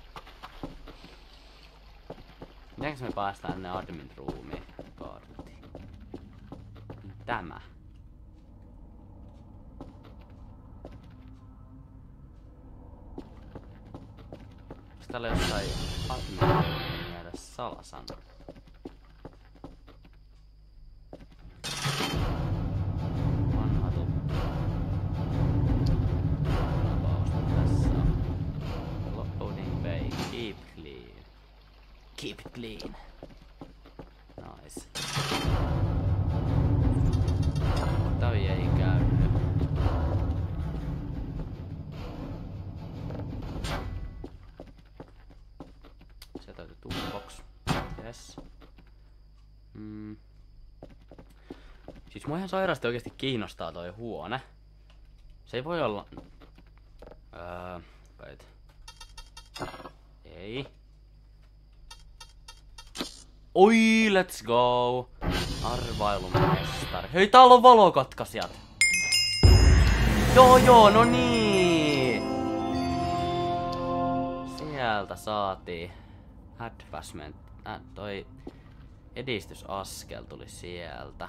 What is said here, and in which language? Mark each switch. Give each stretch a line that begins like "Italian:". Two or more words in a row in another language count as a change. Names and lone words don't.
Finnish: Mitenkäs me päästään tänne
English: admin roomiin?
Finnish: Kartti. Tämä. Onks täällä jossain
English: admin roomiin
Finnish: mielessä salasana?
English: Keep it clean. Nice.
Finnish: Toi ei käynyt. Sieltä löytyy toolbox. Yes. Siis mua ihan sairaasti oikeesti kiinnostaa toi huone. Se ei voi olla... Wait. Ei. Oi,
English: let's go!
Finnish: Arvailumestari. Hei, täällä on valokatkaisijat! Joo, no niin! Sieltä saatiin advancement. Toi edistysaskel tuli sieltä.